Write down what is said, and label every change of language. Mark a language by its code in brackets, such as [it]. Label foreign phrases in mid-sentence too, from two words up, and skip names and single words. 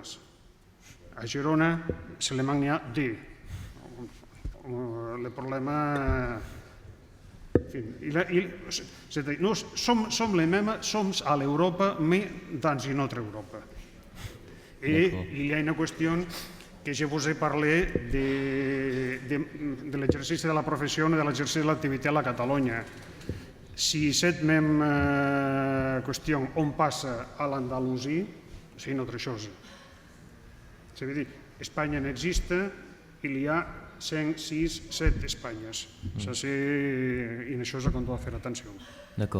[fr] A Girona, seulement il y a 2. Le problème... C'est-à-dire, nous sommes les mêmes, sommes à l'Europe, mais dans une autre Europe. Et il y a une question que je vous ai parlé [ca] de l'exercici de la professió i de l'exercici de l'activitat a la Catalunya. [fr] Si cette même question on passa a l'Andalusia, c'est une autre chose. C'est-à-dire, Espanya n'existe, il y a 5, 6, 7 Espagnes. Ça, c'est une chose qu'on doit faire attention. D'accord.